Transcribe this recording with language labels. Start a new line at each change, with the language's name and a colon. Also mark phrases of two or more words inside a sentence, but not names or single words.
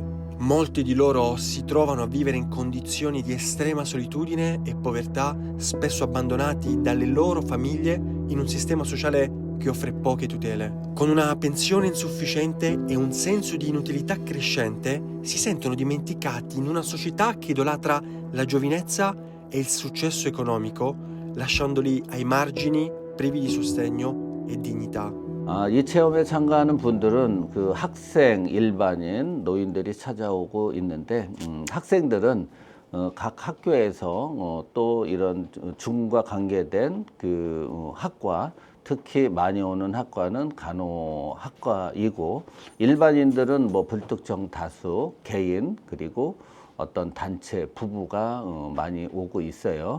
Italian: Molti di loro si trovano a vivere in condizioni di estrema solitudine e povertà, spesso abbandonati dalle loro famiglie in un sistema sociale che offre poche tutele. Con una pensione insufficiente e un senso di inutilità crescente, si sentono dimenticati in una società che idolatra la giovinezza e il successo economico, lasciandoli ai margini, privi di sostegno e dignità.
Korean: 이 체험에 참가하는 분들은 그 학생, 일반인, 노인들이 찾아오고 있는데, 학생들은 각 학교에서 또 이런 중과 관계된 그 학과, 특히 많이 오는 학과는 간호학과이고 일반인들은 뭐 불특정 다수, 개인 그리고 어떤 단체, 부부가 많이 오고 있어요.